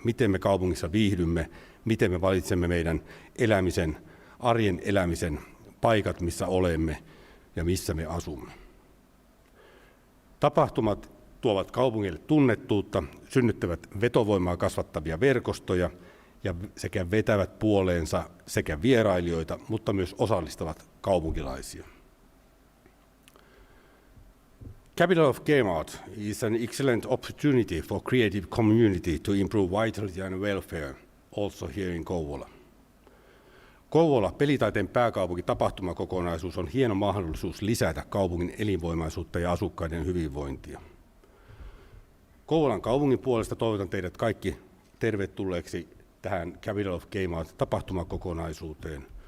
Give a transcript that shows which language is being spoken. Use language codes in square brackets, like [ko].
[fi] Miten me kaupungissa viihdymme, miten me valitsemme meidän elämisen, arjen elämisen paikat, missä olemme ja missä me asumme. Tapahtumat tuovat kaupungille tunnettuutta, synnyttävät vetovoimaa kasvattavia verkostoja ja sekä vetävät puoleensa sekä vierailijoita, mutta myös osallistavat kaupunkilaisia. [en] Capital of Game Art is an excellent opportunity for creative community to improve vitality and welfare, also here in Kouvola. [fi] Kouvola, pelitaiteen pääkaupunki tapahtumakokonaisuus on hieno mahdollisuus lisätä kaupungin elinvoimaisuutta ja asukkaiden hyvinvointia. Kouvolan kaupungin puolesta toivotan teidät kaikki tervetulleeksi tähän Capital of Game Art -tapahtumakokonaisuuteen.